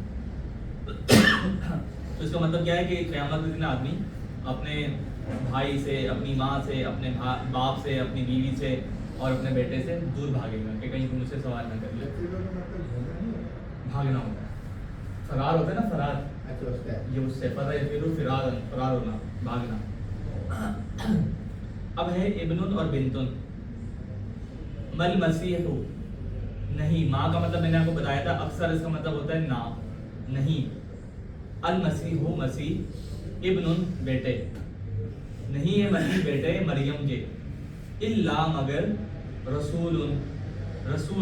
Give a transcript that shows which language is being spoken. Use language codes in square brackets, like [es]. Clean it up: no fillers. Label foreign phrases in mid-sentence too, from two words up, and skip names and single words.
[hi] तो इसका मतलब क्या है कि क़यामत के दिन आदमी अपने भाई से, अपनी माँ से, अपने बाप से, अपनी बीवी से और अपने बेटे से दूर भागेगा कि कहीं मुझसे सवाल ना कर ले। भागना होता है, फरार होता है ना, फरार, ये उससे फरार होना, भागना। अब है इब्नुन और बिंतुन। [ar] مل مسيحُ, [hi] नहीं, माँ का मतलब मैंने आपको बताया था, अक्सर इसका मतलब होता है ना, नहीं। [ar] ال مسيحُ, मसीह। [hi] इब्नुन, बेटे, नहीं है मसीह बेटे मरियम के। इल्ला, मगर। रसूलुन, रसूल।